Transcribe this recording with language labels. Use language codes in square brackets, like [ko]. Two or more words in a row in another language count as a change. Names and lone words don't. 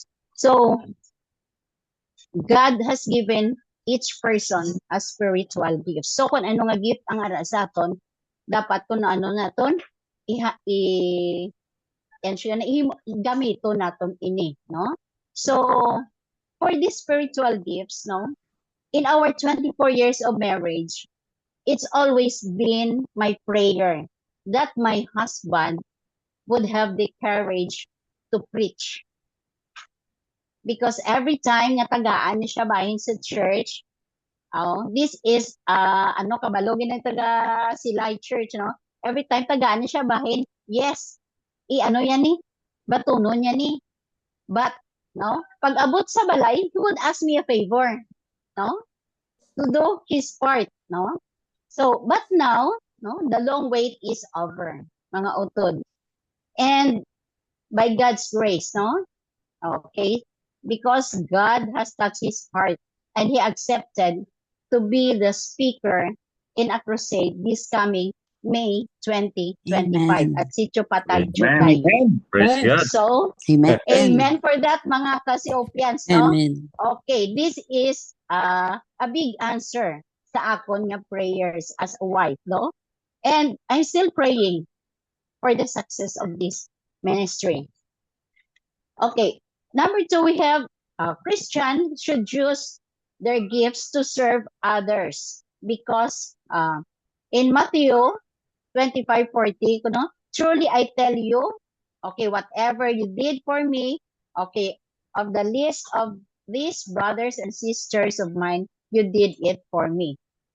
[en] So, God has given each person a spiritual gift. So, [hil] kung ano nga gift ang ara sa aton, dapat kung ano naton, gamito naton ini, no? [en] So, for these spiritual gifts, no, in our 24 years of marriage, it's always been my prayer that my husband would have the courage to preach. Because every time [hil] nga tagaan niya siya bahin sa [en] church, this is, [hil] kabalogin ng taga Silay Church, no? [en] Every time [hil] tagaan niya siya bahin, yes, yan ni, batunon niya ni. But, no, pag abot sa balay, [en] he would ask me a favor, no? To do his part, no? So, but now, no, the long wait is over, [hil] mga utod. [en] And, by God's grace, no? Okay, because God has touched his heart and he accepted to be the speaker in a crusade this coming May 2025 at Sitio Patag, Jukay. Praise God. So, amen for that, mga Casiopians, no? Amen. Okay, this is a big answer [hil] sa akon nga [en] prayers as a wife, no? And I'm still praying for the success of this ministry. Okay, number 2, we have Christians should use their gifts to serve others because in Matthew 25:40, no, truly I tell you, okay, whatever you did for me, okay, of the least of these brothers and sisters of mine, you did it for me.